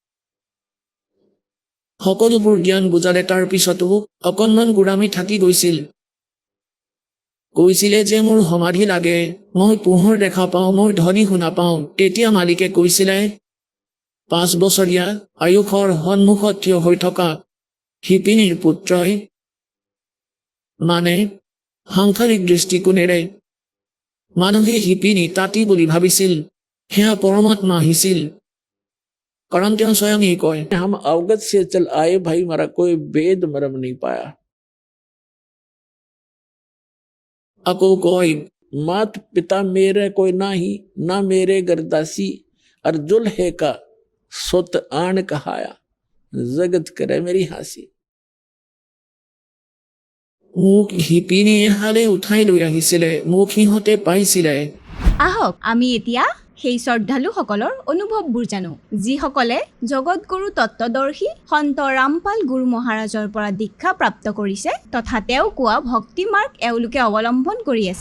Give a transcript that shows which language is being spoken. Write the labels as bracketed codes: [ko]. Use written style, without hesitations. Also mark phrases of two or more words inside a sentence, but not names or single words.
[as] সকলোবোৰ জ্ঞান বুজালে তাৰ পিছতো অকণমান গোড়ামি থাকি কৈছিলে যে মোৰ সমাধি লাগে মই পোহৰ দেখা পাওঁ মই ধ্বনি শুনা পাওঁ তেতিয়া মালিকে কৈছিলে 5 বছৰীয়া আয়ুসৰ সন্মুখত থিয় হৈ থকা শিপিনীৰ পুত্ৰই মানে সাংসাৰিক দৃষ্টিকোণেৰে মানুহে শিপিনী তাঁতী বুলি ভাবিছিল সেয়া পৰমাত্মা আহিছিল কাৰণ তেওঁ স্বয়ঙেই কয় [hi] हम अवगत से चल आए भाई हमारा कोई वेद मरम नहीं पाया। [as] আকৌ কয় [hi] मात पिता मेरे कोई ना ही ना मेरे गरदासी और जुल्हे का सुत आन कहाया जगत करे मेरी हासी। [as] মোক শিপিনী এহালে উঠাই লৈ আহিছিলে মোক সিহঁতে পাইছিলে আহক আমি এতিয়া সেই শ্ৰদ্ধালুসকলৰ অনুভৱবোৰ জানো যিসকলে জগতগুৰু তত্ত্বদৰ্শী সন্ত ৰামপাল গুৰু মহাৰাজৰ পৰা দীক্ষা প্ৰাপ্ত কৰিছে তথা তেওঁ কোৱা ভক্তি মাৰ্গ এওঁলোকে অৱলম্বন কৰি আছে।